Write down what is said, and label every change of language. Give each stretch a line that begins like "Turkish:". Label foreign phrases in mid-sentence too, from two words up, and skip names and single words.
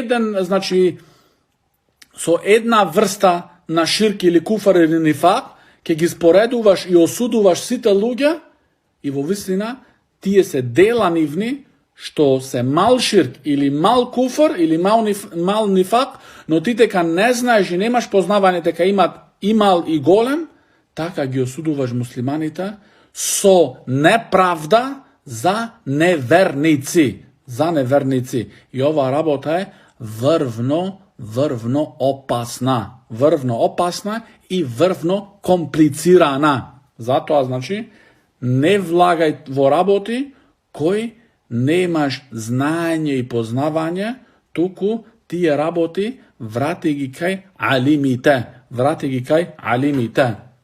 Macedonian: една врста на ширк или куфр или нифак, ќе ги споредуваш и осудуваш сите луѓе, и во вистина тие се дела нивни што се мал ширк или мал куфр или мал нифак, но ти дека не знаеш и немаш познавање дека имат и мал и голем, така ги осудуваш муслиманите со неправда за неверници. И оваа работа е врвно врвно опасна и врвно комплицирана. Зато, значи, не влагај во работи кои немаш знаење и познавање, туку тие работи врати ги кај алимите.